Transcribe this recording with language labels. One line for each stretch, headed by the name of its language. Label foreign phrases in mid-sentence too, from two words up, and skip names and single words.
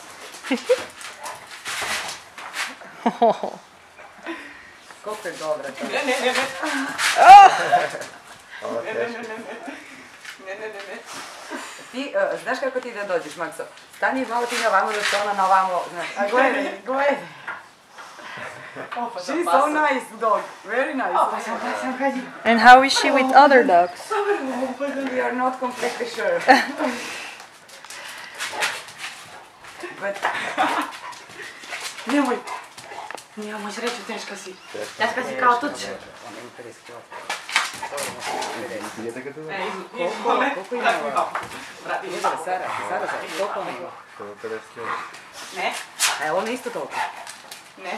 Serbian: Koliko je dobra to. Ne. Ti, znaš kako ti da dođeš, Makso? Stani malo ti na vamo, da se ona na vamo, znaš. A gledaj.
English: She's so nice dog, very nice. And how is she with other dogs? We are not completely sure. But...
Serbian: Nemoj sreću, teška si. Teška si kao tuč. Ona ima 50 kg. Idete ga tu? Koliko ima ova? Sara, koliko ona ima? 50 kg. Ne. A je ona isto toliko? Ne.